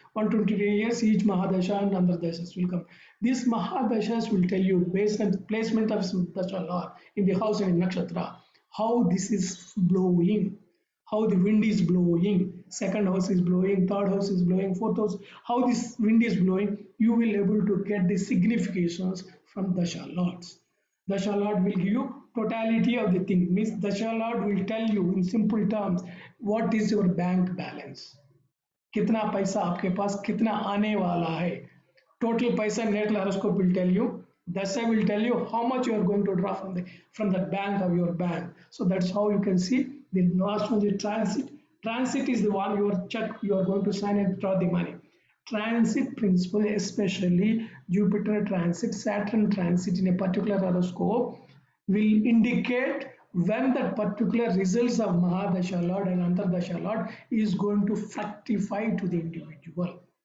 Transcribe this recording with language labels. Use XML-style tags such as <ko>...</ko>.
<en>120 years, each Mahadasha and Andhra will come. These Mahadashas will tell you, based on the placement of Dasha Lord in the house and in Nakshatra, how this is blowing, how the wind is blowing, second house is blowing, third house is blowing, fourth house, how this wind is blowing, you will able to get the significations from Dasha Lords. Dasha Lord will give you totality of the thing. Means Dasha Lord will tell you in simple terms what is your bank balance.</en> <hi>कितना पैसा आपके पास कितना आने वाला है.</hi> <en>Total paisa natal horoscope will tell you. Dasha will tell you how much you are going to draw from that bank of your bank. So that's how you can see the last one is transit. Transit is the one you are check you are going to sign and draw the money. Transit principle, especially Jupiter transit, Saturn transit in a particular horoscope, will indicate when that particular results of Mahadasha Lord and Antardasha Lord is going to fructify to the individual.</en>